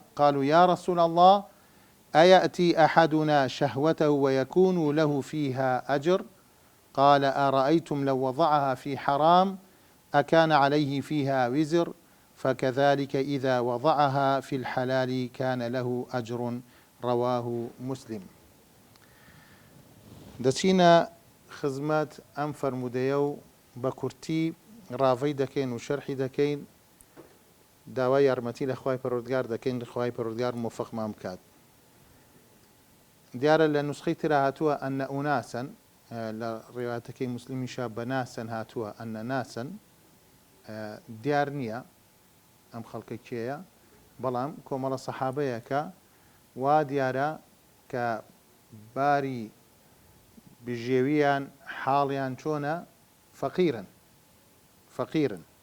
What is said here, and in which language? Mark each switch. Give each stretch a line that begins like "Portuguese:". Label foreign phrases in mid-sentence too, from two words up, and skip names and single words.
Arabic: قالوا يا رسول الله أيأتي أحدنا شهوته ويكون له فيها أجر؟ قال أرأيتم لو وضعها في حرام أكان عليه فيها وزر؟ فكذلك إذا وضعها في الحلال كان له أجر. رواه مسلم.
Central Kurdish: دەچینە خزمەت ئەم فەرمودەیە و بە کورتی ڕاوەی دەکەین و شەرحی دەکەین، داوای یارمەتی لە خوای پەروەردگار دەکەین خوای پەروەردگار موفقمان بکات. دیارە لە نوسخەی ترا هاتووە
Arabic: ئەنە ئوناسەن،
Central Kurdish: لە ڕێواتەکەی موسلیمیشە بە ناسەن هاتووە
Arabic: ئەنە ناسەن،
Central Kurdish: دیار نییە ئەم خەڵکە کێیە، بەڵام کۆمەڵە سەحابەیە کە وا دیارە کە باری بژێویان حاڵیان چۆنە، فەقیرن.